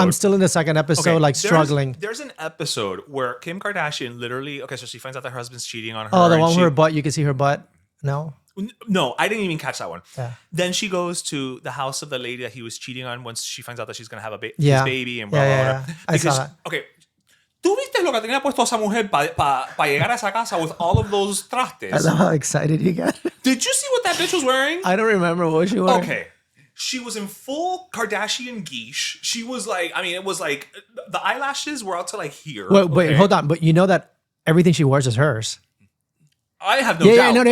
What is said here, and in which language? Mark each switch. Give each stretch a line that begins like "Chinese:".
English: I'm still in the 2nd episode, struggling. There's an episode where Kim Kardashian literally, so she finds out that her husband's cheating on her. Oh, the one with her butt. You can see her butt. No, I didn't even catch that one. Yeah. Then she goes to the house of the lady that he was cheating on once she finds out that she's going to have his baby and blah, blah, blah. I saw that. Okay,
Spanish: ¿Tú viste lo que tenía puesto esa mujer para llegar a esa casa
English: with all of those
Spanish: trastes?
English: I love how excited you got. Did you see what that bitch was wearing? I don't remember what she was. Okay. She was in full Kardashian geesh. She was like, I mean, it was like, the eyelashes were out to like here. Wait, hold on. But you know that everything she wears is hers. I have no doubt.